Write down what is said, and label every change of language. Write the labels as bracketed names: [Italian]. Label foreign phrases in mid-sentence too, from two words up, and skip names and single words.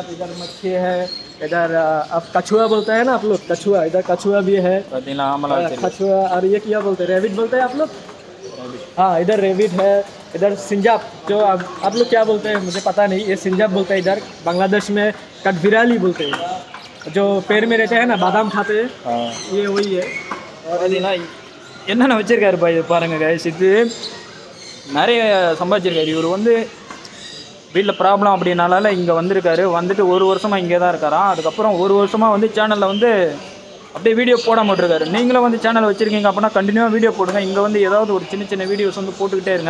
[Hindi] इधर मच्छी है, इधर अब कछुआ बोलते हैं ना आप लोग, कछुआ, इधर कछुआ भी है, कछुआ। और ये क्या बोलते हैं, रेबिट बोलते हैं आप लोग? हाँ, इधर रेबिट है। इधर सिंजाब, जो आप लोग क्या बोलते हैं मुझे पता नहीं, ये सिंजाब बोलते हैं। इधर बांग्लादेश में कटविराली बोलते हैं, जो पेड़ में रहते हैं ना, बादाम खाते हैं, ये वही है। और [Tamil] என்னென்ன வச்சிருக்காரு பாருங்க गाइस, இது நிறைய சம்பாதிச்சிருக்காரு. இவர் வந்து வீட்டில் ப்ராப்ளம் அப்படின்னால இங்கே வந்திருக்காரு. வந்துட்டு 1 வருஷமாக இங்கே தான் இருக்காராம். அதுக்கப்புறம் 1 வருஷமாக வந்து சேனலில் வந்து அப்படியே வீடியோ போட மாட்டிருக்காரு. நீங்களும் வந்து சேனல் வச்சுருக்கீங்க அப்படின்னா கண்டினியூவாக வீடியோ போடுங்க. இங்கே வந்து ஏதாவது ஒரு சின்ன சின்ன வீடியோஸ் வந்து போட்டுக்கிட்டே இருங்க.